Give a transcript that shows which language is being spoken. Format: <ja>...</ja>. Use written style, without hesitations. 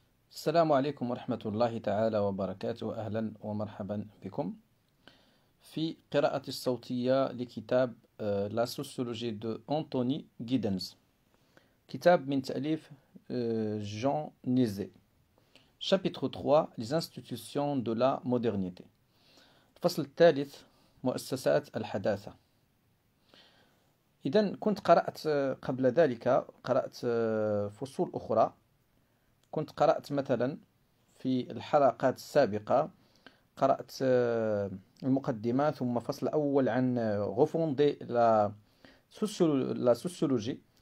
<ar>السلام عليكم ورحمة الله تعالى وبركاته. أهلا ومرحبا بكم في قراءة الصوتية لكتاب La sociologie de Anthony Giddens، كتاب من تأليف جون نيزي.</ar> <fr>Chapitre 3: Les institutions de la modernité.</fr> <ar>الفصل الثالث: مؤسسات الحداثة. إذن كنت قرأت قبل ذلك فصول أخرى. كنت قرأت مثلا في الحلقات السابقة، قرأت المقدمة ثم فصل أول عن غوفون دي لا سوسيولوجي.</ar>